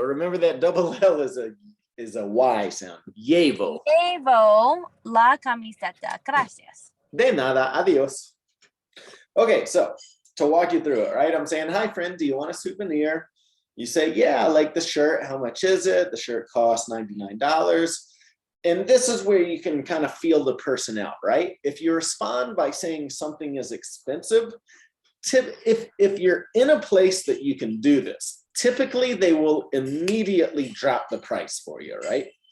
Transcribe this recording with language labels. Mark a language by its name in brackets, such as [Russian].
[English] Remember that double L is a Y sound. Llevo. [Spanish] Llevo la camiseta. Gracias. De nada, adios. [English] Okay, so to walk you through it, right? I'm saying, hi, friend, do you want a souvenir? You say, yeah, I like the shirt. How much is it? The shirt costs $99. And this is where you can kind of feel the person out, right? If you respond by saying something is expensive, if you're in a place that you can do this, typically they will immediately drop the price for you, right?